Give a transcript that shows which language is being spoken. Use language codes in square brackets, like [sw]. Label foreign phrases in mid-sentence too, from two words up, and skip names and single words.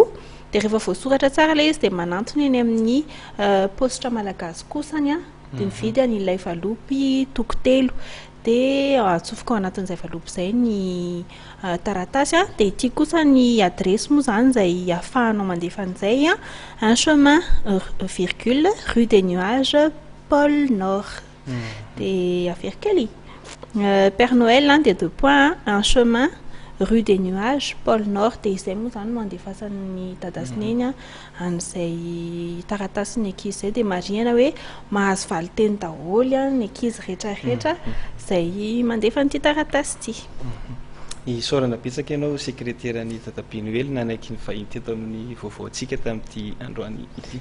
[mg] Dia rehefa voasoratra tsara ilay izy dia manantony eny amin'ny positra malagasy kosany dia mividy an'ilay valopy toko-telo dia atsofoka ao anatin'izay valopy izay ny taratasy dia ity kosa ny adresy moa izany izay ahafahanao mandefa an'izay [fr] un chemin virgule [mg] rue des Nuages Pôle Nord dia averikely Père Noël dia [fr] 2 points un chemin [mg] rue des Nuages Pôle Nord dia izay moa izany mandefasan'ny dadasiny an'izay taratasy ny ankizy izay dia marihana hoe mahazo valiteny daholo ny ankizy rehetrarehetra izay mandefa an'ity taratasy ity. Isaorana betsaka ianao sekreteran'ny dadabe Noely nanaiky ny vahiny teto amin'ny vaovaontsika tamin'ity androany ity.